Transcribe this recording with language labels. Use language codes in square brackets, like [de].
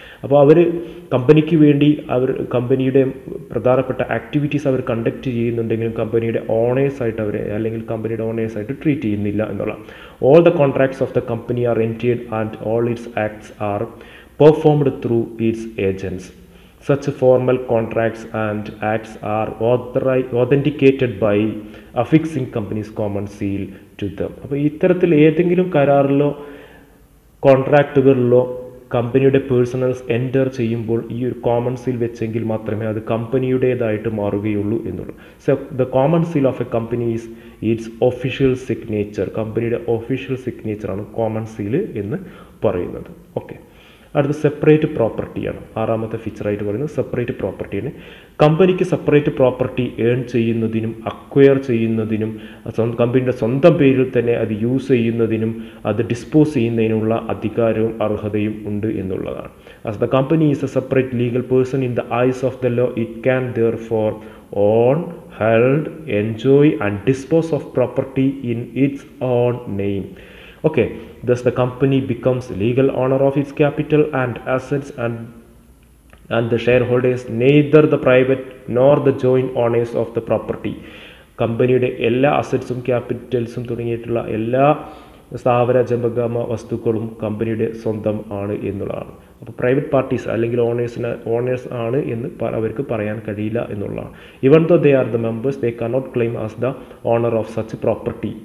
[ml] അപ്പോൾ അവർ കമ്പനിക്ക് വേണ്ടി അവർ കമ്പനിയുടെ പ്രധാനപ്പെട്ട ആക്ടിവിറ്റീസ് അവർ കണ്ടക്ട് ചെയ്യുന്നുണ്ടെങ്കിലും കമ്പനിയുടെ ഓണേഴ്സായിട്ട് അവരെ അല്ലെങ്കിൽ കമ്പനിയുടെ ഓണേഴ്സായിട്ട് ട്രീറ്റ് ചെയ്യുന്നില്ല എന്നുള്ള. [en] All the contracts of the company are entered and all its acts are performed through its agents. Such formal contracts and acts are authenticated by affixing company's common seal to them. [ml] അപ്പോൾ ഇത്തരത്തിൽ ഏതെങ്കിലും കരാറിലോ കോൺട്രാക്റ്റുകളിലോ കമ്പനിയുടെ personnels enter ചെയ്യുമ്പോൾ ഈ ഒരു common seal വെച്ചെങ്കിൽ മാത്രമേ അത് കമ്പനിയുടേതായിട്ട് മാറുകയുള്ളൂ എന്നുള്ളൂ. [en] So the common seal of a company is its official signature. [ml] കമ്പനിയുടെ ഒഫീഷ്യൽ സിഗ്നേച്ചറാണ് കോമൺ സീൽ എന്ന് പറയുന്നത്. ഓക്കെ, അടുത്ത സെപ്പറേറ്റ് പ്രോപ്പർട്ടിയാണ്. ആറാമത്തെ ഫീച്ചറായിട്ട് പറയുന്നത് സെപ്പറേറ്റ് പ്രോപ്പർട്ടിയാണ്. കമ്പനിക്ക് സെപ്പറേറ്റ് പ്രോപ്പർട്ടി ഏൺ ചെയ്യുന്നതിനും അക്വയർ ചെയ്യുന്നതിനും കമ്പനിയുടെ സ്വന്തം പേരിൽ തന്നെ അത് യൂസ് ചെയ്യുന്നതിനും അത് ഡിസ്പോസ് ചെയ്യുന്നതിനുള്ള അധികാരവും അർഹതയും ഉണ്ട് എന്നുള്ളതാണ്. [en] As the company is a separate legal person in the eyes of the law it can therefore own, held, enjoy and dispose of property in its own name. Okay, thus the company becomes legal owner of its capital and assets and the shareholders neither the private nor the joint owners of the property. [ml] കമ്പനിയുടെ എല്ലാ അസറ്റ്സും ക്യാപിറ്റൽസും തുടങ്ങിയിട്ടുള്ള എല്ലാ സ്ഥാവര ജംഗമ വസ്തുക്കളും കമ്പനിയുടെ സ്വന്തം ആണ് എന്നുള്ളതാണ്. അപ്പോൾ പ്രൈവറ്റ് പാർട്ടീസ് അല്ലെങ്കിൽ ഓണേഴ്സ് ആണ് എന്ന് അവർക്ക് പറയാൻ കഴിയില്ല എന്നുള്ളതാണ്. [en] Even though they are the members they cannot claim as the owner of such property.